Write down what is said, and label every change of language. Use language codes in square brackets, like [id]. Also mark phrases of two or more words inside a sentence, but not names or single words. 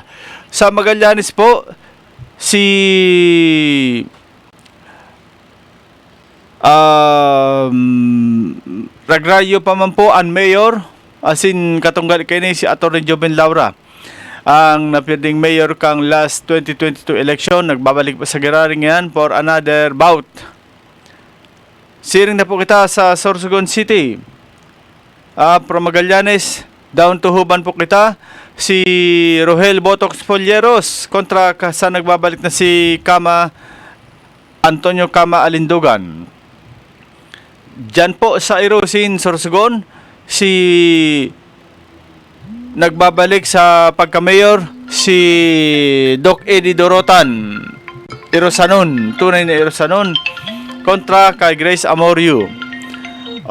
[bik] Sa Magallanes po, si Ragrayo pa man po ang Mayor, asin katunggal kay ni si Atty. Joven Laura. Ang napirding mayor kang last 2022 election, nagbabalik pa sa Giraring yan [en] for another bout. [bik] Siring na po kita sa Sorsogon City. From Magallanes, down to Huban po kita, si Rohel Botox Folleros kontra sa nagbabalik na si Antonio Kama Alindugan. Diyan po sa Irosin, Sorsogon, si nagbabalik sa pagka-mayor, si Doc Eddie Dorotan, Irosanon, tunay na Irosanon, kontra kay Grace Amorio.